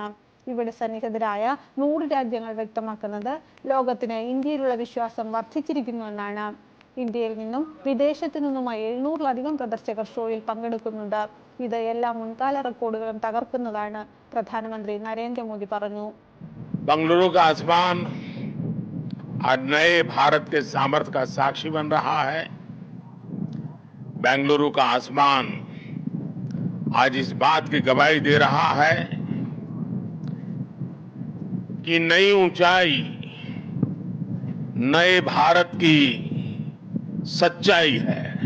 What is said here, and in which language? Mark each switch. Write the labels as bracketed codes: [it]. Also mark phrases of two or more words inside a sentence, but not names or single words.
[ml] ഇവിടെ സന്നിഹിതരായ 100 രാജ്യങ്ങൾ വ്യക്തമാക്കുന്നത് ലോകത്തിന് ഇന്ത്യയിലുള്ള വിശ്വാസം വർദ്ധിച്ചിരിക്കുന്നുവെന്നാണ്. ഇന്ത്യയിൽ നിന്നും വിദേശത്തു നിന്നുമായി 700-ലധികം പ്രദർശകർ ഷോയിൽ പങ്കെടുക്കുന്നുണ്ട്. ഇത് എല്ലാ മുൻകാല റെക്കോർഡുകളും തകർക്കുന്നതാണ്, പ്രധാനമന്ത്രി നരേന്ദ്രമോദി പറഞ്ഞു. [hi] बंगलुरु का आसमान आज नए भारत के सामर्थ्य का साक्षी बन रहा है। बेंगलुरु का आसमान आज इस बात की गवाही दे रहा है कि नई ऊंचाई नए भारत की सच्चाई है।